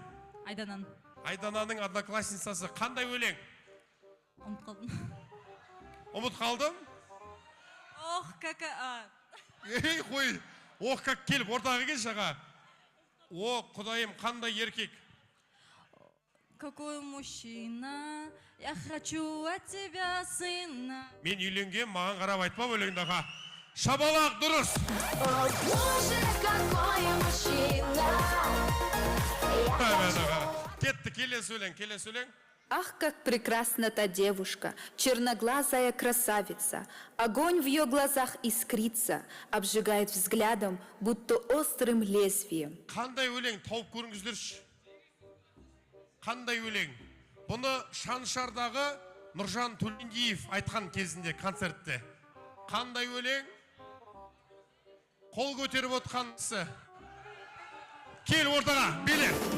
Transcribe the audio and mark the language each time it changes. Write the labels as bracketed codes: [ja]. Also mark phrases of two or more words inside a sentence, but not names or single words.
[kk] Айданан. Айдананың одноклассницасы. Қандай өлең? Ұмыт қалдым. Ұмыт қалдым? Ох, кака... Қой, ох, как келіп, ортаға келші аға. О, құдайым, қандай еркек? [ru] Какой мужчина, я хочу от тебя сына. [kk] Мен үйленген, маған қарап айтпа өлеңді аға. Шабалақ дұрыс. Кетті, келесі өлең. [ru] Ах, как прекрасна та девушка, черноглазая красавица. Огонь в ее глазах искрится, обжигает взглядом, будто острым лезвием. [kk] Қандай өлең, тауып көріңіздерші. Қандай өлең. Бұны Шаншардағы Нұржан Төлендиев айтқан кезінде концертте. Қандай өлең? Қол көтеріп отқанысы. Кел ортаға, биле.